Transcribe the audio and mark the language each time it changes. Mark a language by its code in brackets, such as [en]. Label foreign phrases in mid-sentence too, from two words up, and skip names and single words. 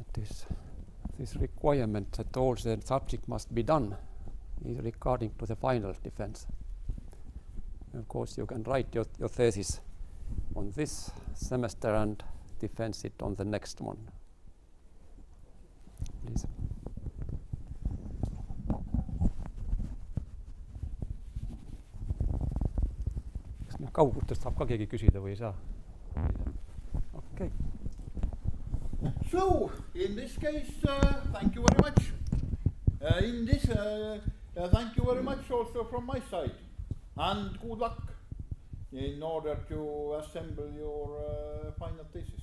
[en] this requirement that all the subject must be done is regarding to the final defense. Of course, you can write your thesis on this semester and defense it on the next one. Please. [et] Kas nüüd kaugutest saab ka keegi küsida või ei saa? [en] Okay. So, in this case, thank you very much. Thank you very much also from my side. And good luck in order to assemble your final thesis.